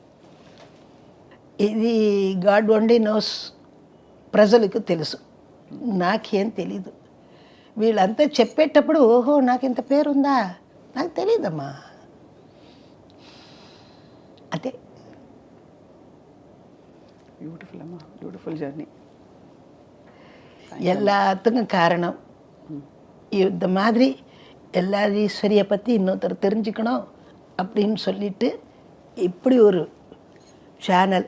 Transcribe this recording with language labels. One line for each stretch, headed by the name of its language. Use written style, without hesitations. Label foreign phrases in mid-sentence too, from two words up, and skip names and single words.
Telugu: ఇది
English: God only knows,
Telugu: ప్రజలకు తెలుసు, నాకేం తెలీదు. వీళ్ళంతా చెప్పేటప్పుడు ఓహో నాకు ఇంత పేరుందా, నాకు తెలీదమ్మా. అదే
English: பியூட்டிஃபுல் அம்மா, beautiful journey.
Tamil: எல்லாத்துக்கும் காரணம் இந்த மாதிரி எல்லார் ஈஸ்வரியை பற்றி இன்னொருத்தர் தெரிஞ்சுக்கணும் அப்படின்னு சொல்லிட்டு இப்படி ஒரு சேனல்